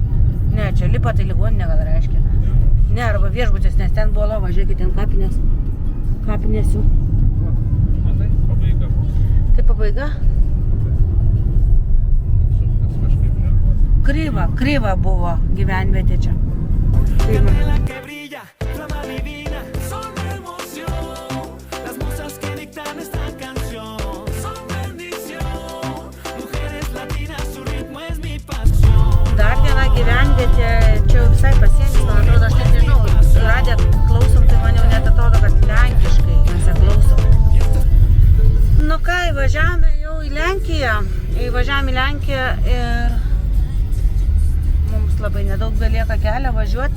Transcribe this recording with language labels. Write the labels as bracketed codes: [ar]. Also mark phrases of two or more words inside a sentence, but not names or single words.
[lt] Ne, čia lipa tai ligoninė gal reiškia. Ne, arba viešbutis, nes ten buvo lova, žiūrėkit, ten kapinės. Kapinės jų. Matai, pabaiga buvo. Tai pabaiga? Suktas kažkaip lengvas. Kryva buvo gyvenvietė čia. [es] Candela que brilla, flama divina, solo emoción. Las musas que dictan esta canción son bendición. Mujeres latinas, su ritmo es mi pasión. [lt] Dar viena gyvenvietė, čia jau visai pasienis, man atrodo, aš net nežinau, suradę klausom, tai man jau net atrodo, kad lenkiškai mes ją klausom. Nu ką, įvažiavome jau į Lenkiją. Įvažiavome į Lenkiją ir mums labai nedaug belieka kelią važiuoti.